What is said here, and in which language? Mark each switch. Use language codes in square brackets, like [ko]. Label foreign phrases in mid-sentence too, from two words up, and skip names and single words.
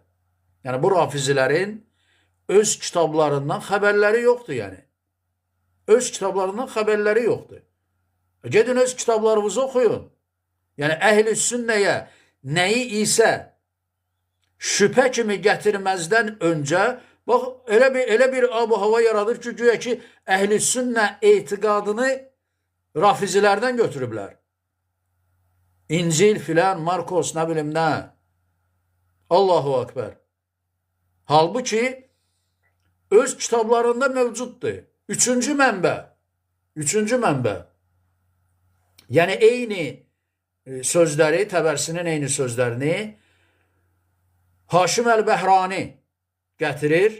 [tr] Yani bu rafizilerin öz kitaplarından haberleri yoktu yani. Öz kitaplarından haberleri yoktu. Gedin öz kitaplarınızı okuyun. Yani Əhl-i Sünnəyə neyi ise şüphe kimi getirmezden önce [az] bak elə bir abu hava yaradır ki güya ki Əhl-i Sünnə etiqadını rafizilerden götürüblər. [tr] İncil filan, Markos ne bileyim ne. [ar] Allahu Ekber. [tr] Halbuki öz kitaplarında mevcutdur. [az] Üçüncü mənbə. [tr] Yani eyni sözleri, Təbərsinin eyni sözlerini Haşim el-Bəhrani getirir.